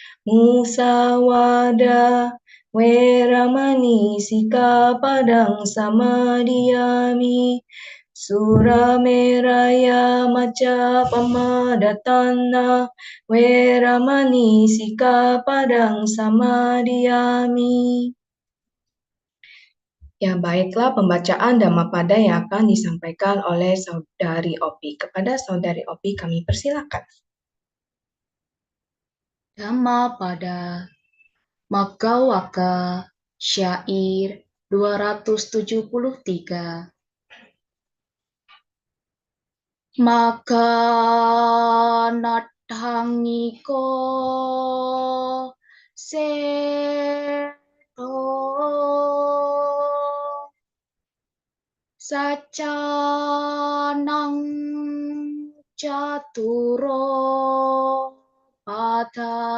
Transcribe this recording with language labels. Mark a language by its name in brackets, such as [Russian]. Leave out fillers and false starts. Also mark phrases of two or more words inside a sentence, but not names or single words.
[Pali] Musawada weramani sikapadang samadhiyami. Surameraya maca pamadatana weramani sikapadang samadhiyami. [Indonesian] Ya, baiklah pembacaan Dhammapada yang akan disampaikan oleh Saudari Opi. Kepada Saudari Opi kami persilakan. Dhammapada Magawaka Syair 273. [Pali] Maka nathangiko seto sacanang caturo pada